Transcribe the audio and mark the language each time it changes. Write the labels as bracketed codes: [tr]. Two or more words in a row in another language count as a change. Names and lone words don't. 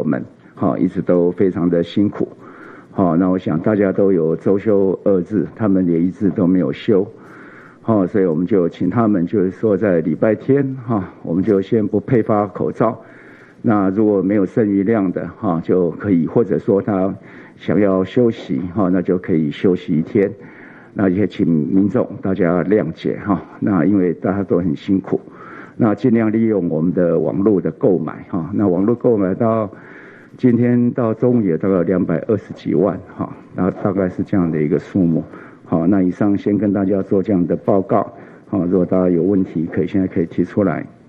[zh] 們一直都非常的辛苦那我想大家都有周休2日，他們也一直都沒有休所以我們就請他們就是說在禮拜天我們就先不配發口罩，那如果沒有剩餘量的就可以，或者說他想要休息那就可以休息1天，那也請民眾大家諒解那因為大家都很辛苦，那盡量利用我們的網絡的購買那網絡購買到今天到中午也大概220幾萬那大概是這樣的一個數目。好，那以上先跟大家做這樣的報告如果大家有問題現在可以提出來。